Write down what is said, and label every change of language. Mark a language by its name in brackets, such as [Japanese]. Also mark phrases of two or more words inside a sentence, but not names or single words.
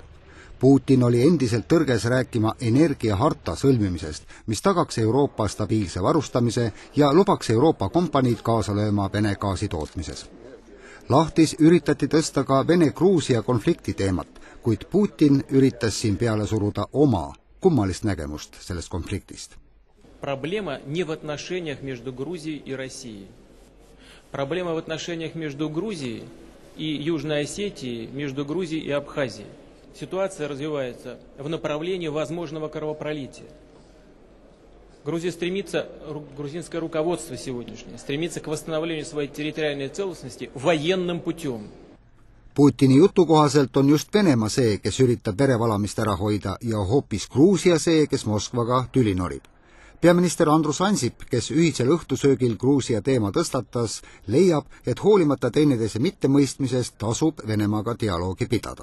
[Estonian] Putin oli endiselt tõrges rääkima energiaharta sõlmimisest, mis tagaks Euroopa stabiilse varustamise ja lubaks Euroopa kompaniid kaasa lööma Vene gaasi tootmises. Lahtis üritati tõsta ka Vene-Gruusia konflikti teemat, kuid Putin üritas siin peale suruda oma kummalist nägemust sellest konfliktist. [Russian] Проблема не в отношениях между Грузией и Россией. Проблема в отношениях между Грузией и Южной Осетией, между Грузией и Абхазией. Ситуация развивается в направлении возможного кровопролития. Грузия стремится, грузинское руководство сегодняшнее, стремится к восстановлению своей территориальной целостности военным путем. [Estonian] Putini jutu kohaselt on just Venemaa see, kes üritab verevalamist ära hoida ja hoopis Gruusia see, kes Moskvaga tüli norib. Peaminister Andrus Ansip, kes ühisel õhtusöögil Gruusia teema tõstatas, leiab, et hoolimata teineteise mittemõistmisest tasub Venemaaga dialoogi pidada.